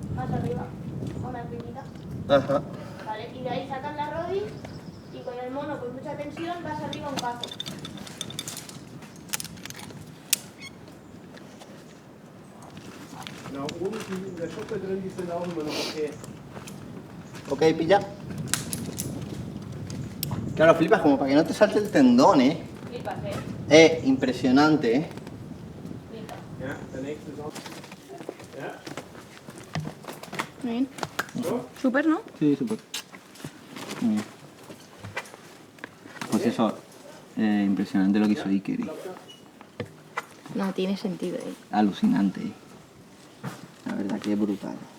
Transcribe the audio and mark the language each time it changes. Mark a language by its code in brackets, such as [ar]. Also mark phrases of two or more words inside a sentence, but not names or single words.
[es] más arriba, una primita. Ajá. Vale, y de ahí sacas la rodilla y con el mono con mucha tensión vas arriba un paso. [de] Genau, oben in der Schuppe drin, die sind auch immer noch okay. [es] Ok, pilla. Claro, flipas como para que no te salte el tendón, ¿eh? Flipas, Impresionante, ¿eh? flipas. [de] Ja, der nächste ist auch. Ja, [es] Bien. so. Súper, ¿no? Sí, súper. Muy bien. Pues eso, impresionante lo que hizo Iker. No tiene sentido, Alucinante. La verdad que es brutal.